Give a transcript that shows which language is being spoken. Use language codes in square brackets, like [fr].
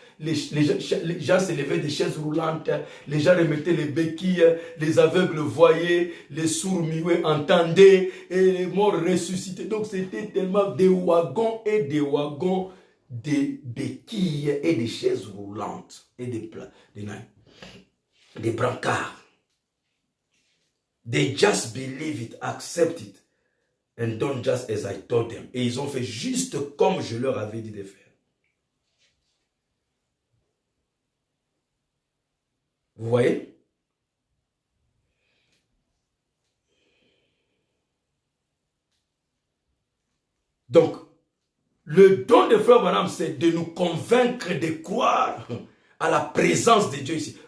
[fr] Les gens se levaient des chaises roulantes, les gens remettaient les béquilles, les aveugles voyaient, les sourds muets entendaient et les morts ressuscitaient. Donc c'était tellement des wagons et des wagons, des béquilles et des chaises roulantes et des brancards. [en] They just believe it, accept it. And don't just as I told them. [fr] Et ils ont fait juste comme je leur avais dit de faire. Vous voyez? Donc, le don de Frère Branham, c'est de nous convaincre de croire à la présence de Dieu ici.